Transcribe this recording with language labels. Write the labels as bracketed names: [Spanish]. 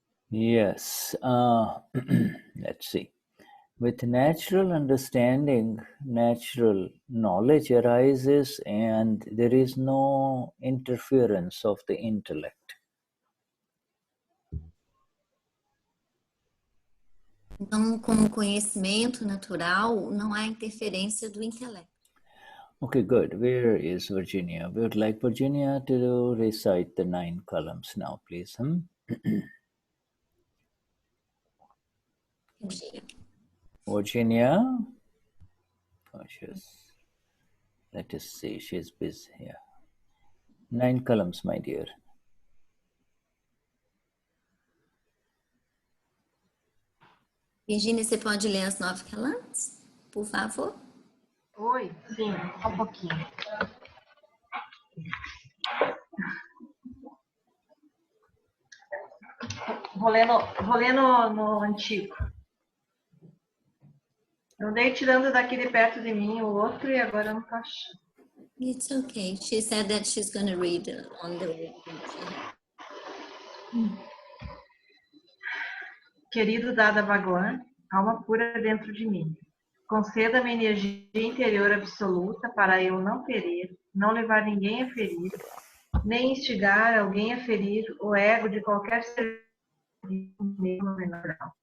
[English] Yes. Let's see. With natural understanding, natural knowledge arises and there is no interference of the intellect. [Portuguese] Então, com conhecimento natural, não há interferência do intelecto. [English] Okay, good. Where is Virginia? We would like Virginia to recite the 9 columns now, please. Virginia? Oh, let us see, she's busy. Yeah. 9 columns, my dear. [Portuguese] Virginia, você pode ler as 9 columns, por favor? Oi, sim, só um pouquinho. Vou ler no antigo. Eu andei tirando daqui de perto de mim o outro e agora eu não tô achando. [English] It's okay. She said that she's going to read on the way. [Portuguese] Querido Dada Bhagwan, alma pura dentro de mim, conceda-me energia interior absoluta para eu não ferir, não levar ninguém a ferir, nem instigar alguém a ferir o ego de qualquer ser vivo menor.